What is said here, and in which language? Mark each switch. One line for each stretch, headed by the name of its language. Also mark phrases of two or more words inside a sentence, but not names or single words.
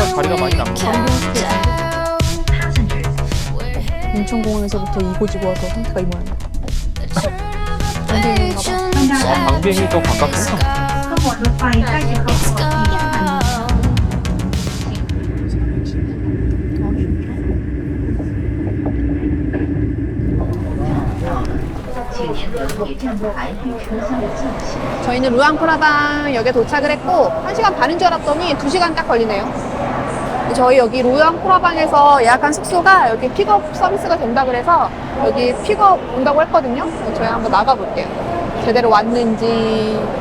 Korean: 차이가 많이 납니다. Passengers, 인천공항에서부터 이고지고가 더 상태가 이 모양이야. 방비행이 더 가깝구나.
Thai: ขบวนรถไฟใกล้จะเข้าสู่ที่อัน
Chinese: 请您留意站台与车厢的间隙。
Korean: 저희는 루앙프라방 역에 도착을 했고 1시간 반인 줄 알았더니 2시간 딱 걸리네요. 저희 여기 루앙프라방에서 예약한 숙소가 여기 픽업 서비스가 된다 그래서 여기 픽업 온다고 했거든요. 저희 한번 나가볼게요. 제대로 왔는지.